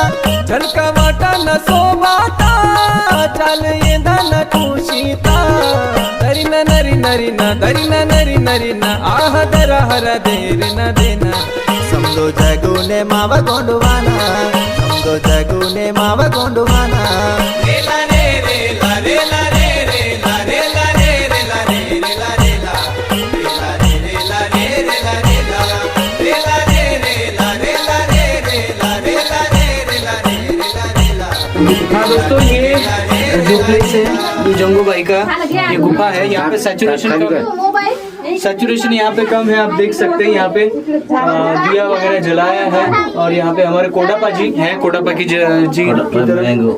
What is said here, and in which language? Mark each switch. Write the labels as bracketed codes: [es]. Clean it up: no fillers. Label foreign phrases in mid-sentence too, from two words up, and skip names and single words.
[gon] झलका वाटा न सोबाता चल ये धन खुशीता दरिना नरी नरीना दरिना नरी नरीना आह दरा हर देर न देना समदो जगुने मावा गोंडवाना समदो जगुने मावा गोंडवाना रेला रे रेला रेला रे रेला रेला रे रेला रे रेला रेला रेला रे रेला रे रेला रेला रेला रे रेला रेला रे रेला रेला रे रेला रे रेला रेला। [hi] हाँ दोस्तों, ये जो प्लेस है ये जंगूबाई का ये गुफा है। यहाँ पे सैचुरेशन कम, सैचुरेशन यहाँ पे कम है। आप देख सकते हैं यहाँ पे दिया वगैरह जलाया है। और यहाँ पे हमारे कोडापा जी हैं, कोडापा की जी की तरफ